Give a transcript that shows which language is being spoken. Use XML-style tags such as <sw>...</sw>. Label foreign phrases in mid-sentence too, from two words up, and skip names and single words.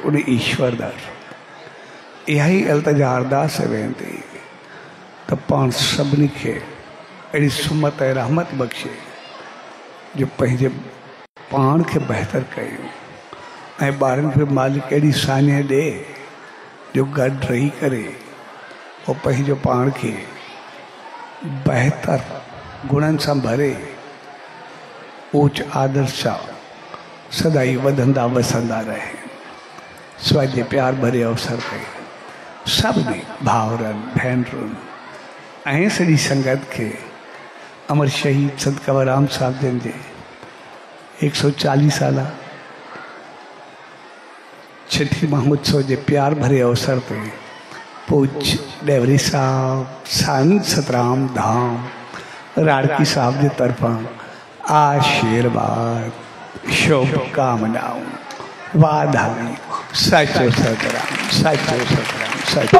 <sd>उन ईश्वर दर इहा ई अल्तजा अरदास वेंदी त पाण सभिनी खे अहिड़ी सुमत ऐं रहमत बख़्शे जो पंहिंजे पाण खे बहितर कयूं ऐं ॿारनि खे मालिक अहिड़ी सान्य ॾे जो गॾु रही करे उहो पंहिंजो पाण खे बहितर गुणनि सां भरे ऊच आदर्श सां सदाई वधंदा वसंदा रहे। स्वाजे प्यार भरे अवसर पे सभिनी भाउरनि भेनरुनि ऐं सॼी संगत खे अमर शहीद संत कंवरराम साहिब जन जे 140 साला छठी महोत्सव के प्यार भरे अवसर पे पूज डेवरी साहब संत सतराम धाम राड़की साहब के तरफा आशीर्वाद शुभकामनाऊं वाधायूं। सचो सतराम, सचो सतराम, सचो।</sd>